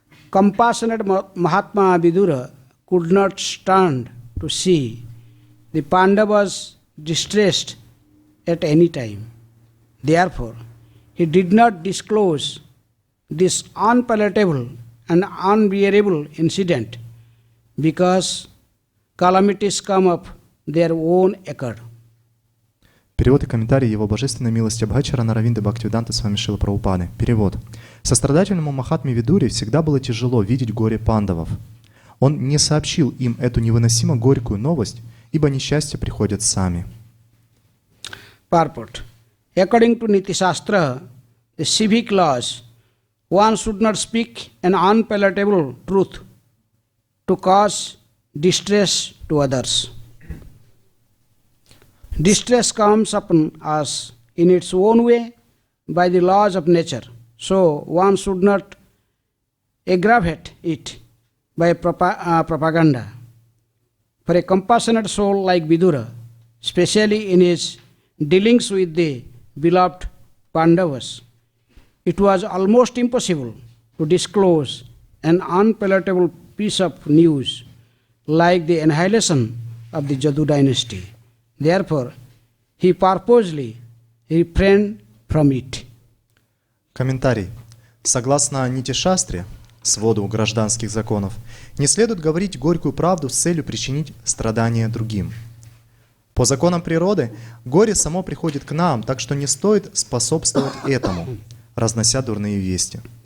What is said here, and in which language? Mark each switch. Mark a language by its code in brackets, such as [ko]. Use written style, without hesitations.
[en] Compassionate Mahatma Vidura could not stand to see the Pandavas distressed at any time. Therefore, he did not disclose this unpalatable and unbearable incident because calamities come of their own accord. [ru] Перевод и комментарий Его Божественной милости Абхай Чаранарвинда Бхактивиданта Свами Шрилы Прабхупады. Перевод. Сострадательному Махатме Видуре всегда было тяжело видеть горе пандавов. Он не сообщил им эту невыносимо горькую новость, ибо несчастья приходят сами. [en] Purport. According to Niti Shastra, the civic laws, one should not speak an unpalatable truth to cause distress to others. Distress comes upon us in its own way by the laws of nature. So one should not aggravate it by propaganda. For a compassionate soul like Vidura, especially in his dealings with the beloved Pandavas, it was almost impossible to disclose an unpalatable piece of news like the annihilation of the Jadu dynasty. Therefore, he purposely refrained from it. [ru] Комментарий. Согласно Нити Шастре, своду гражданских законов, не следует говорить горькую правду с целью причинить страдания другим. По законам природы, горе само приходит к нам, так что не стоит способствовать этому, разнося дурные вести.